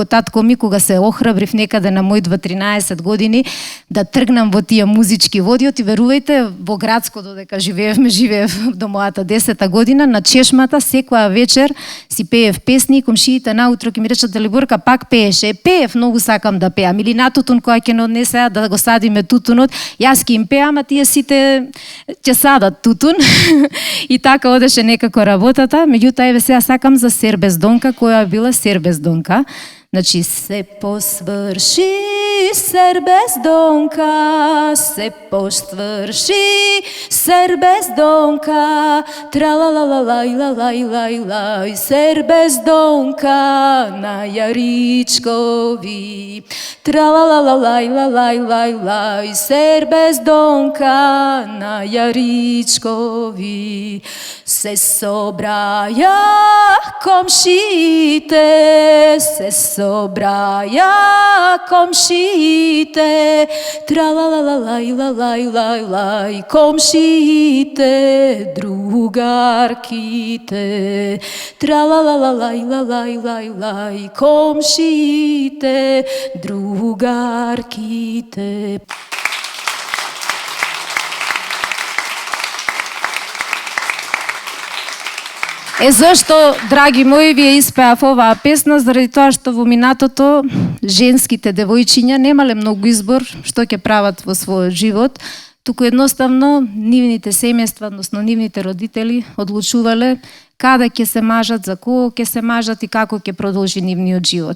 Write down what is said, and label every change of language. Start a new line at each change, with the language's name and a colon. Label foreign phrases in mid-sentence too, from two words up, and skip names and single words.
Macedonian: татко ми кога се охрабрив некаде на мој 13 години да тргнам во тие музички водиот и верувајте, во градско додека живеев до мојата 10-та година, на чешмата секоја вечер си пеев песни, комшиите наутро ќе ми речат Далиборка пак пееше, пеев, многу сакам да пеам, или на тутун која ќе не однесеа да го садиме тутунот, јас ќе им пеам, а тие сите ќе садат тутун и така одеше некако работата. Меѓутоа, еве сега сакам за Сер без донка, која била Сер без донка. Значи, се посврши, Сер без донка, се посврши, Сер без донка, тра-ла-ла-ла-лай-ла-лай-лай-лай, Сер без донка на Јаричкови, тра-ла-ла-ла-лай-ла-лай-лай-лай, Сер без донка на Јаричкови. Се собраја комшите, се собраја комшите, тра-ла-ла-ла-лай-ла-лай-лай, комшите, другарките, тра-ла-ла-лай-ла-лай-лай, комшите, другарките. Зашто, драги мои, ви ја испеав оваа песна, заради тоа што во минатото женските девојчиња немале многу избор што ќе прават во својот живот, туку едноставно нивните семејства, односно нивните родители одлучувале каде ќе се мажат, за кого ќе се мажат и како ќе продолжи нивниот живот.